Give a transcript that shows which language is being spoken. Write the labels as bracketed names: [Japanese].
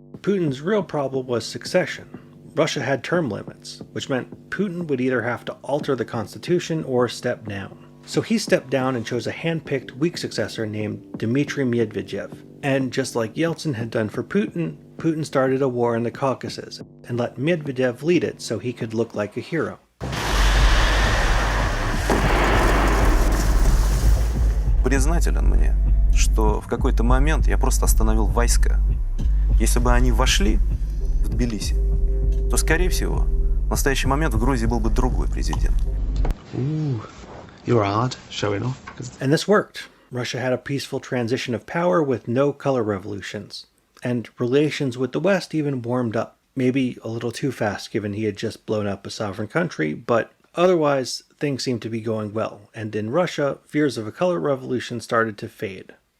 [English] Putin's real problem was succession. Russia had term limits, which meant Putin would either have to alter the constitution or step down. So he stepped down and chose a hand-picked weak successor named Dmitry Medvedev. And just like Yeltsin had done for Putin, Putin started a war in the Caucasus and let Medvedev lead it so he could look like a hero. [Russian] Признателен мне, что в какой-то момент я просто остановил войска. Если бы они вошли в Тбилиси, то, скорее всего, в настоящий момент в Грузии был бы другой президент. [English] You're hard, showing off. And this worked. Russia had a peaceful transition of power with no color revolutions. And relations with the West even warmed up. Maybe a little too fast given he had just blown up a sovereign country, but otherwise things seemed to be going well. And in Russia, fears of a color revolution started to fade.